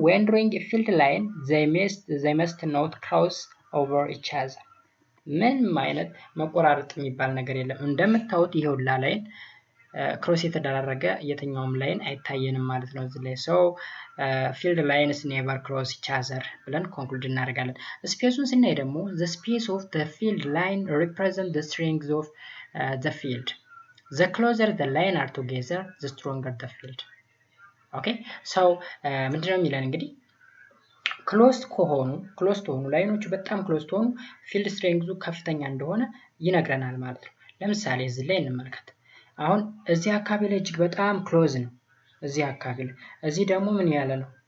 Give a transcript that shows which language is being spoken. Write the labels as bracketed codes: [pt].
[en] when drawing a field line they must not cross over each other። [am] ምንም አይነት መቆራረጥ የሚባል ነገር የለም። እንደምታዩት ይሄውላ ላይን ክሮስ የተደራረገ የትኛውም ላይን አይታየንም ማለት ነው እዚህ ላይ። ሶ ፊልድ ላይንስ ኔቨር ክሮስ ኢች አዘር ብለን ኮንክሉድ እናደርጋለን። ስፔሱን ስናይ ደግሞ [en] the space of the field line represent the strength of the field. The closer the line are together, the stronger the field. [am] ኦኬ ሶ ምንድነው የሚለን እንግዲህ ክሎዝ ከሆኑ ላይኖቹ በጣም ክሎዝ ከሆኑ ፊልድ ስትሬንግዙ ከፍተኛ እንደሆነ ይነግረናል ማለት ነው። ለምሳሌ እዚህ ላይ እንመልከት። አሁን እዚህ አካባቢ ላይ እጅግ በጣም ክሎዝ ነው። እዚህ አካባቢ ላይ እዚህ ደግሞ ምን ያለ ነው?